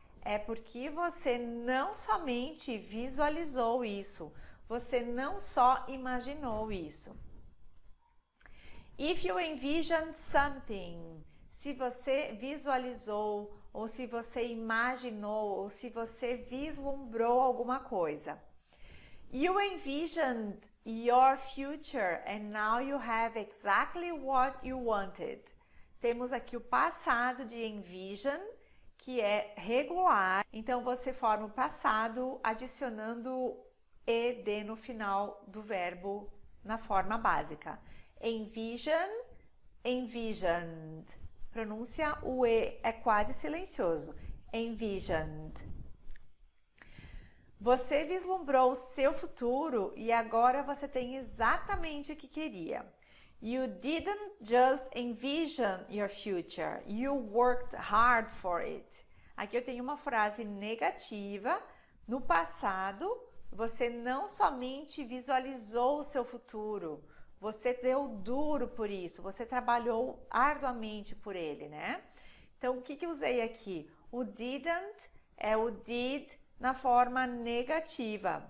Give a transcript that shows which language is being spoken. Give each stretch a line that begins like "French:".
Portuguese: É porque você não somente visualizou isso, você não só imaginou isso.
English: If you envisioned something,
Portuguese: se você visualizou, ou se você imaginou, ou se você vislumbrou alguma coisa.
English: You envisioned your future and now you have exactly what you wanted.
Portuguese: Temos aqui o passado de envision, que é regular. Então, você forma o passado adicionando ed no final do verbo na forma básica. Envision, envisioned. Pronúncia, o E é quase silencioso. Envisioned. Você vislumbrou o seu futuro e agora você tem exatamente o que queria.
English: You didn't just envision your future, you worked hard for it.
Portuguese: Aqui eu tenho uma frase negativa. No passado, você não somente visualizou o seu futuro, você deu duro por isso, você trabalhou arduamente por ele, né? Então, o que eu usei aqui? O didn't é o did na forma negativa.